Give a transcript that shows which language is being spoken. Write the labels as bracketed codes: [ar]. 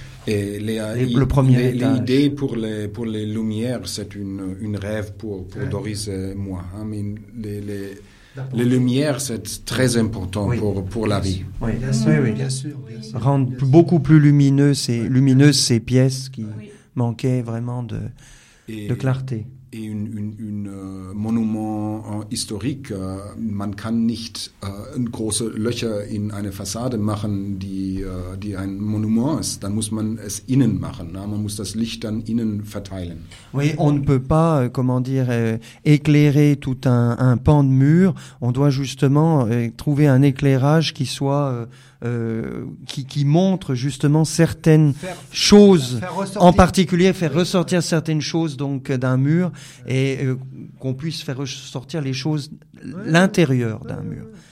[fr] Et l'idée pour les lumières, c'est une rêve pour Doris et moi. Hein, mais les, les, Les lumières, c'est très important pour la vie. Oui, bien sûr. Rendre beaucoup plus lumineuses ces pièces qui manquaient vraiment de clarté. Et un monument historique, [de] man kann nicht große Löcher in eine Fassade machen, die ein Monument ist. Dann muss man es innen machen. Na? Man muss das Licht dann innen verteilen. [fr] Oui, on ne peut pas, éclairer tout un pan de mur. On doit justement trouver un éclairage qui soit qui montre justement certaines choses, en particulier faire ressortir certaines choses donc d'un mur et qu'on puisse faire ressortir les choses l'intérieur d'un mur.